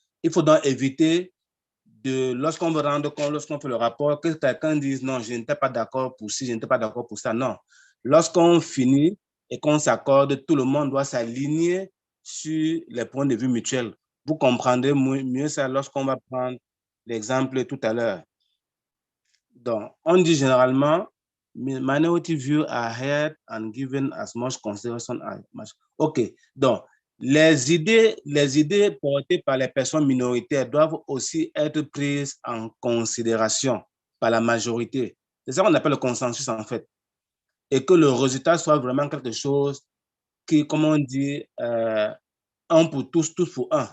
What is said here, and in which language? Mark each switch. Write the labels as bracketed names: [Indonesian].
[French] Il faut donc éviter lorsqu'on veut rendre compte, lorsqu'on fait le rapport, que quelqu'un dise non, je n'étais pas d'accord pour ci, je n'étais pas d'accord pour ça. Non. Lorsqu'on finit et qu'on s'accorde, tout le monde doit s'aligner sur les points de vue mutuels. Vous comprendrez mieux ça lorsqu'on va prendre l'exemple tout à l'heure. Donc, on dit généralement, [English] minority views are heard and given as much consideration as much. [French] OK. Donc, les idées portées par les personnes minoritaires doivent aussi être prises en considération par la majorité. C'est ça qu'on appelle le consensus, en fait. Et que le résultat soit vraiment quelque chose qui, comme on dit, un pour tous, tous pour un.